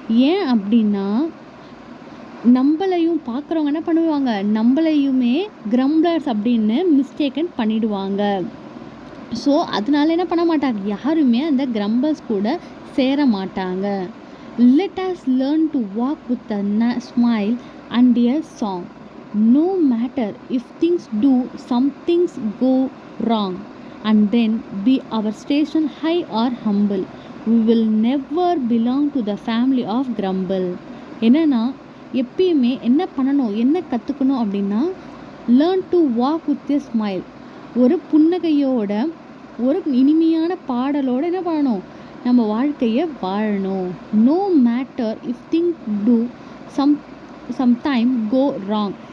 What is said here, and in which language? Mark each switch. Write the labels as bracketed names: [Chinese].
[Tamil] ஏன் அப்படின்னா, நம்மளையும் பார்க்குறவங்க என்ன பண்ணுவாங்க, நம்மளையுமே கிரம்ப்ளர்ஸ் அப்படின்னு மிஸ்டேக்கன் பண்ணிடுவாங்க. ஸோ அதனால என்ன பண்ண மாட்டாங்க, யாருமே அந்த கிரம்பர்ஸ் கூட சேர மாட்டாங்க. [English] Let us learn to walk with a smile and a song. No matter if things do, some things go wrong, and then be our station high or humble, we will never belong to the family of grumble. [Tamil] என்னன்னா எப்பயுமே என்ன பண்ணணும், என்ன கற்றுக்கணும் அப்படின்னா, [English] Learn to walk with a smile. [Tamil] ஒரு புன்னகையோட ஒரு இனிமையான பாடலோடு என்ன பண்ணணும், நம்ம வாழ்க்கையை வாழணும். [English] No matter if things do sometime go wrong.